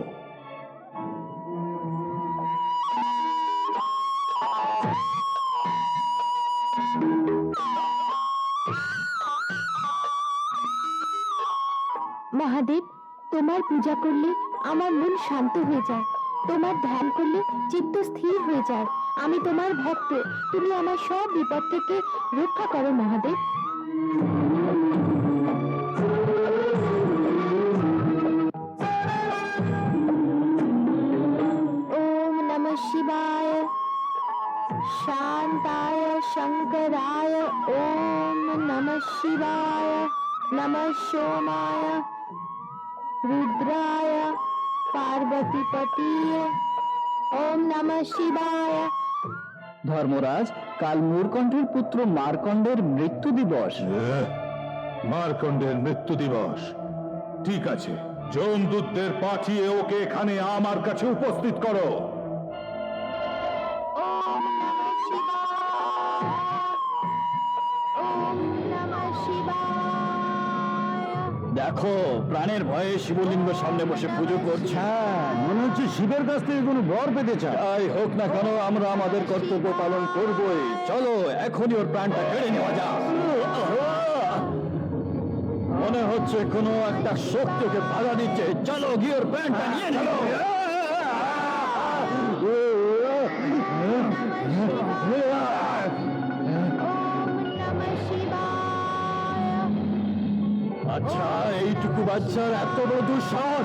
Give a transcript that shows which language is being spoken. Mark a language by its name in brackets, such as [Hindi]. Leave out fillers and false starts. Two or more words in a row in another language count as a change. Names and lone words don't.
[Bangla] মহাদেব, তোমার পূজা করলে আমার মন শান্ত হয়ে যায়, তোমার ধ্যান করলে চিত্ত স্থির হয়ে যায়। আমি তোমার ভক্ত, তুমি আমার সব বিপদ থেকে রক্ষা করো মহাদেব। [Sanskrit] ওম নমঃ শিবায় শান্তায় শঙ্করায় ওম নমঃ শিবায় নমঃ সোমায় रुद्राय पार्वतीपतिये ओम नमः शिवाय। [Bangla] ধর্মরাজ, কাল মূরকণ্ঠের পুত্র মার্কণ্ডের মৃত্যু দিবস। মার্কণ্ডের মৃত্যু দিবস, ঠিক আছে। যমদূতদের পাঠিয়ে ওকে এখানে আমার কাছে উপস্থিত করো। [Sanskrit] ओम नमः शिवाय ओम नमः शिवाय। [Bangla] দেখো, প্রাণের ভয়ে শিবলিঙ্গ সামনে বসে পুজো করছে। মনে হচ্ছে শিবের কাছ থেকে কোনো বর পেতে চায়। তাই হোক না কেন, আমরা আমাদের কর্তব্য পালন করবই। চলো এখনই ওর প্রাণটা কেড়ে নেওয়া যাক। মনে হচ্ছে কোনো একটা শক্তি ওকে বাধা দিচ্ছে। চলো গিয়ে ওর প্রাণটা নিয়ে চলো। [Sanskrit] ओम नमः शिवाय। [Bangla] আচ্ছা, এইটুকু বাচ্চার এত বড় দুঃসাহস!